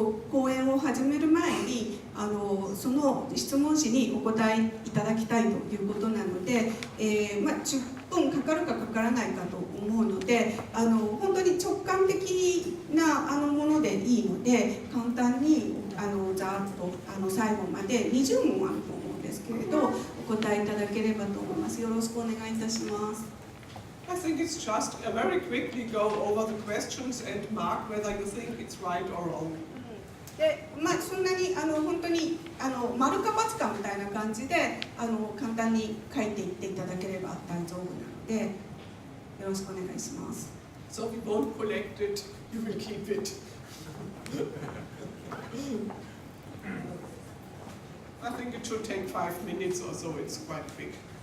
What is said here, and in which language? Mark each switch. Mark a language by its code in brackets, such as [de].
[ja] 講演を始める前にその質問紙にお答えいただきたいということなので、10分かかるかかからないかと思うので、本当に直感的なものでいいので、簡単にざーっと最後まで20問あると思うんですけれど、お答えいただければと思います。よろしくお願いいたします。 [en] I think it's just very quickly go over the questions and mark whether you think it's right or wrong. [ja] で、そんなに本当に丸か×かみたいな感じで簡単に書いていっていただければ大丈夫なので、よろしくお願いします。 [en] So we won't collect it, you will keep it. I think it should take 5 minutes or so, it's quite quick.